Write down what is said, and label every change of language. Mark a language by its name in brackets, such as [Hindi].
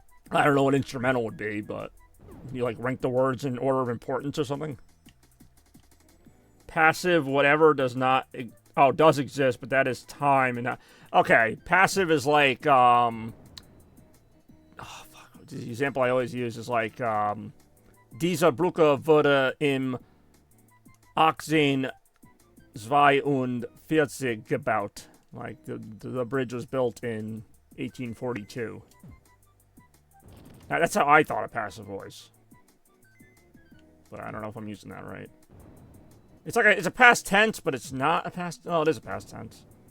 [English] I don't know what instrumental would be, but you like rank the words in order of importance or something. Passive, whatever, does not. Oh, does exist, but that is time and not. Okay, passive is like oh fuck. The example I always use is like [German] Diese Brücke wurde im 1842 gebaut. [English] Like the bridge was built in 1842. Now, that's how I thought of passive voice. But I don't know if I'm using that right. It's like it's a past tense, but it's not a past. Oh, it is a past tense.